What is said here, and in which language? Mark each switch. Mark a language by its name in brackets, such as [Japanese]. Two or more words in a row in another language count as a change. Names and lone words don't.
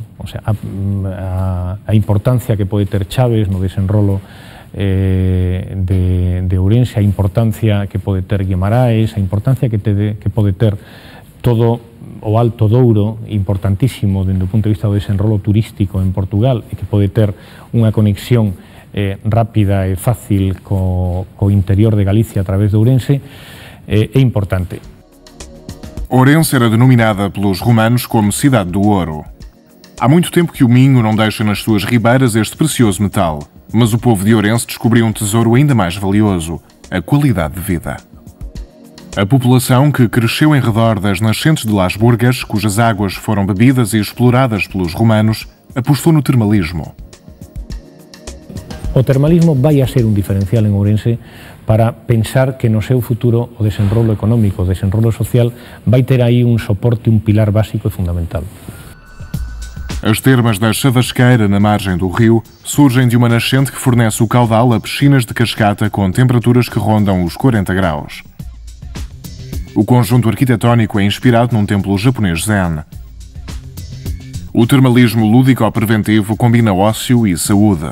[Galician] O sea, a importancia que pode ter Chaves no desenrolo de Ourense, a importancia que pode ter Guimaraes, a importancia que pode ter todo o Alto Douro, importantísimo dende o punto de vista do desenrolo turístico en Portugal, e que pode ter unha conexión rápida e fácil co interior de Galicia a través de Ourense, é importante. [Portuguese] Ourense era denominada pelos romanos como Cidade do Ouro. Há muito tempo que o Minho não deixa nas suas ribeiras este precioso metal, mas o povo de Ourense descobriu um tesouro ainda mais valioso: a qualidade de vida. A população, que cresceu em redor das nascentes de Las Burgas, cujas águas foram bebidas e exploradas pelos romanos, apostou no termalismo. [Galician] O termalismo vai a ser un diferencial en Ourense para pensar que no seu futuro o desenrolo económico, o desenrolo social, vai ter aí un soporte, un pilar básico e fundamental. [Portuguese] As termas da Chavasqueira, na margem do rio, surgem de uma nascente que fornece o caudal a piscinas de cascata com temperaturas que rondam os 40 graus. O conjunto arquitetónico é inspirado num templo japonês zen. O termalismo lúdico-preventivo combina ócio e saúde.